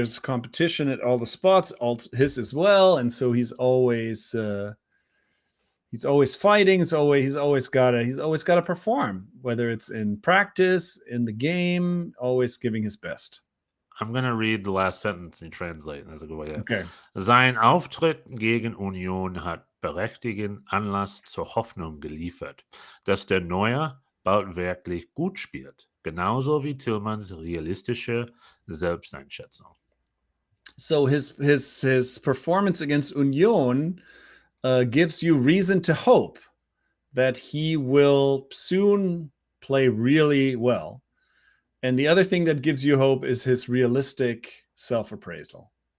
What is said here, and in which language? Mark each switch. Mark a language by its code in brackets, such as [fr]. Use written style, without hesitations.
[en] There's competition at all the spots, all his as well, and so he's always fighting. He's always got to perform, whether it's in practice, in the game, always giving his best. I'm going to read the last sentence and translate. That's a good way. Okay. [de] Sein Auftritt gegen Union hat berechtigten Anlass zur Hoffnung geliefert, dass der Neuer bald wirklich gut spielt. Genauso wie Tillmans realistische Selbsteinschätzung. [en] So his performance against Union gives you reason to hope that he will soon play really well. And the other thing that gives you hope is his realistic self-appraisal.